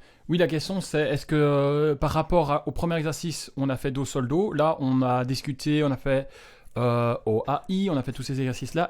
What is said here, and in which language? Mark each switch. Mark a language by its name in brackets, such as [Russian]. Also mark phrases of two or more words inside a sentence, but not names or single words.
[French] Oui, la question c'est est-ce que par rapport au premier exercice, on a fait do sol do, là on a discuté, on a fait au AI, on a fait tous ces exercices-là.